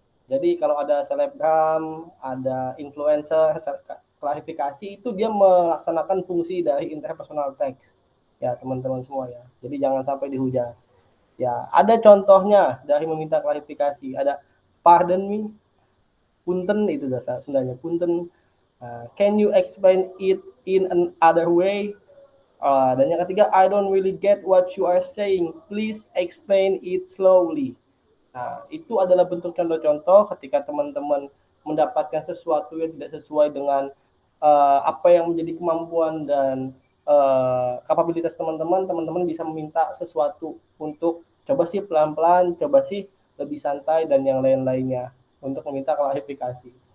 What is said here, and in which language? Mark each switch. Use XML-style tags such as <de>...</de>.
<id>Jadi kalau ada selebgram, ada influencer, klarifikasi itu dia melaksanakan fungsi dari interpersonal text. Ya, teman-teman semua ya. Jadi jangan sampai dihujat. Ya, ada contohnya dari meminta klarifikasi. Ada</id> <en>pardon me,</en> <id>punten itu bahasa Sundanya, punten.</id> <en>Can you explain it in another way?</en> <id>Dan yang ketiga,</id> <en>I don't really get what you are saying. Please explain it slowly.</en> <id>Nah, itu adalah bentuk contoh-contoh ketika teman-teman mendapatkan sesuatu yang tidak sesuai dengan apa yang menjadi kemampuan dan kapabilitas teman-teman. Teman-teman bisa meminta sesuatu untuk coba sih pelan-pelan, coba sih lebih santai, dan yang lain-lainnya untuk meminta klarifikasi.</id>